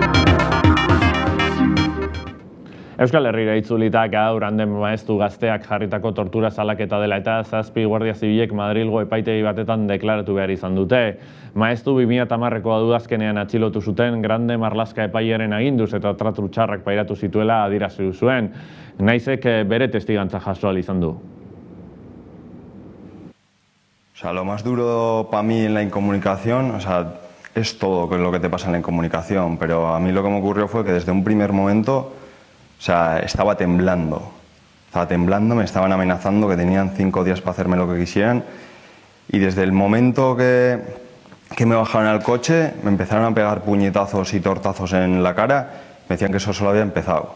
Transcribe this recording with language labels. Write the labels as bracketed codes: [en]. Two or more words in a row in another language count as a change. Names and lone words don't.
[eu] Euskal Herrira itzulita gaur handen maeztu gazteak jarritako tortura salaketa dela eta 7 Guardia Zibilek Madrilgo epaitegi batetan deklaratu behar izan dute. Maeztu 2010ko udazkenean atxilotu zuten Grande Marlaska epailearen aginduz eta tratu txarrak pairatu zituela adierazi zuen. Naizek bere testigantza jaso ahal izan du. [es] Lo más duro para mí en la incomunicación, es todo lo que te pasa en la incomunicación, pero a mí lo que me ocurrió fue que desde un primer momento estaba temblando, me estaban amenazando que tenían 5 días para hacerme lo que quisieran, y desde el momento que me bajaron al coche me empezaron a pegar puñetazos y tortazos en la cara, me decían que eso solo había empezado.